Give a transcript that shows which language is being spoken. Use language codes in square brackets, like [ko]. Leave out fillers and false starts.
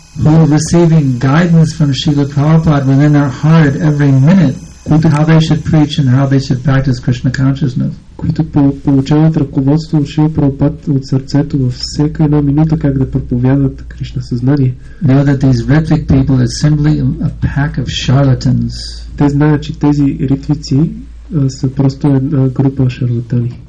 [en] who are receiving guidance from Srila Prabhupada within their heart every minute, how they should preach and how they should practice Krishna consciousness. [bg] Които получават ръководство от Шрила Прабхупад от сърцето във всяка една минута как да проповядат Кришна съзнание. [en] Know that these Ritvik people are simply a pack of charlatans. [bg] Те знаят, че тези ритвици са просто една група шарлатани.